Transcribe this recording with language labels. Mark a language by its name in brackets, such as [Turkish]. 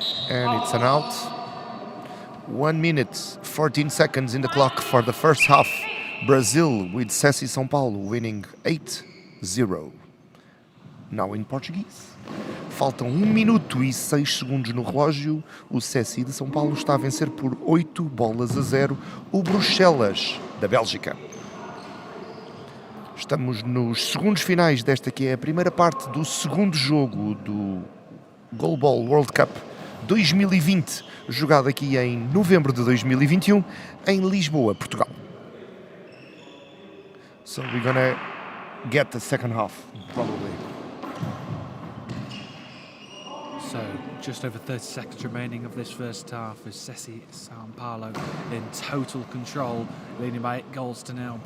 [English] And it's an out. 1 minute, 14 seconds in the clock for the first half. Brazil with SESI São Paulo winning 8-0. Now in Portuguese. [Portuguese] Faltam 1 minuto e 6 segundos no relógio. O SESI de São Paulo está a vencer por 8-0 o Bruxelles da Bélgica. Estamos nos segundos finais desta que é a primeira parte do segundo jogo do GoalBall World Cup 2020, jogado aqui em novembro de 2021 em Lisboa, Portugal. [English] So we're gonna get the second half, probably. So just over 30 seconds remaining of this first half with SESI São Paulo in total control, leading by 8-0.